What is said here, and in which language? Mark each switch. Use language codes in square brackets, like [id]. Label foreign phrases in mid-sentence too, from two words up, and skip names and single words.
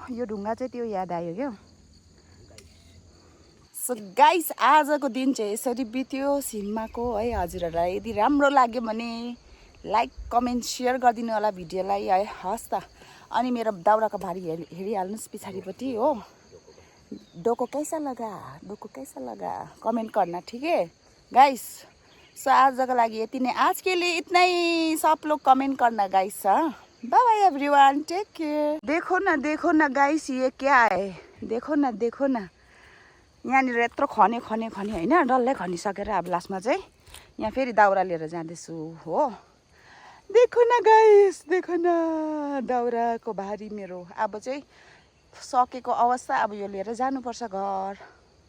[ne] यो ढुङ्गा चाहिँ त्यो याद आयो क्या। [en] so guys [ne] आजको दिन चाहिँ यसरी बित्यो सिम्माको है। हजुरहरूलाई यदि राम्रो लाग्यो भने [en] like comment share [ne] गरिदिनु होला भिडियोलाई है। हस् त। अनि मेरो दाउराको भारी हेरिहाल्नुहोस् पछाडिपट्टि हो। [hi] डोको कैसा लगा कमेंट करना, ठीक है गाइस। [ne] सो आज का लागि यति नै। [hi] आज के लिए इतना ही। सब लोग कमेंट करना गाइस। [en] bye bye everyone, take care. [hi] देखो ना गाइस, ये क्या है। देखो ना [ne] यहाँनिर यत्रो खने हैन, डल्लै खनिसकेर अब लास्टमा चाहिँ यहाँ फेरि दाउरा लिएर जाँदैछु हो। [hi] देखो न [ne] गाइस, दाउराको भारी मेरो अब चाहिँ सकेको अवस्था। अब यो लिएर जानुपर्छ घर।